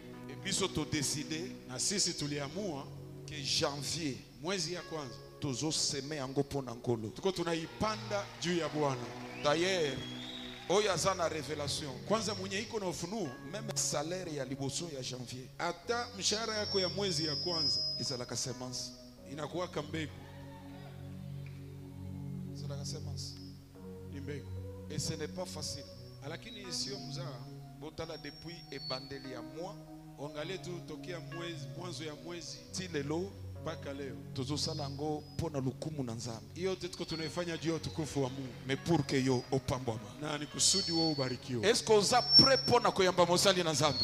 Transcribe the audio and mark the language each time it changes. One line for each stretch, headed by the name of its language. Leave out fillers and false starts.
Lingala: Et biso to décider
Swahili: Na sisi tuliamua
French: que janvier
Swahili: mwezi ya kwanza
Lingala: tozo seme yango pona nkolo.
Swahili: tuko tunaipanda juu ya Bwana.
Lingala: D'ailleurs, oyo aza na révélation.
Swahili: Kwanza mwenye iko na ufunuo,
French: Même salaire
Lingala: ya liboso ya janvier
Swahili: hata mshahara yako ya mwezi ya kwanza
Lingala: ezalaka semence.
Swahili: inakuwa mbegu.
Lingala: Ezalaka semence.
Swahili: Ni mbegu.
French: Et ce n'est pas facile.
Swahili: Lakini sio mzaa.
Lingala: Botala depuis ebandeli ya mois,
Swahili: Angalia tu tokea mwezi mwanzo ya mwezi
Lingala: ti lelo
Swahili: mpaka leo.
Lingala: tozo sala ngo pona lukumu na nzambe.
Swahili: Hiyo tuko tunaifanya juu ya utukufu wa Mungu.
French: Mais pour que
Lingala: yo opambwama.
Swahili: Na ni kusudi wewe ubarikiwe.
French: Est-ce que
Lingala: oza prêt pona koyamba mosali na nzambe?